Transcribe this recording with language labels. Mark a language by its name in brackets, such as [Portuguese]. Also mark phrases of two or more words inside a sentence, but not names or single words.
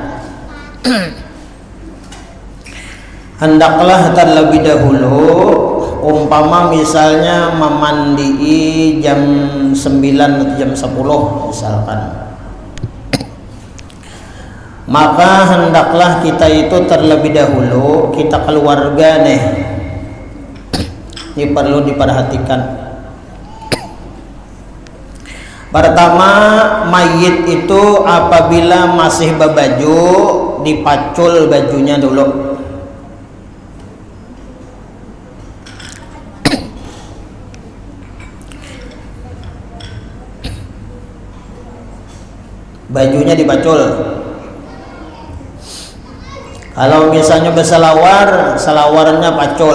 [Indonesian] hendaklah terlebih dahulu umpama misalnya memandii jam 9 atau jam 10 misalkan, maka hendaklah kita itu terlebih dahulu, kita keluarga nih, ini perlu diperhatikan. Pertama, mayit itu apabila masih berbaju dipacul bajunya dulu. Bajunya dipacul. Kalau misalnya berselawar, selawarnya pacul.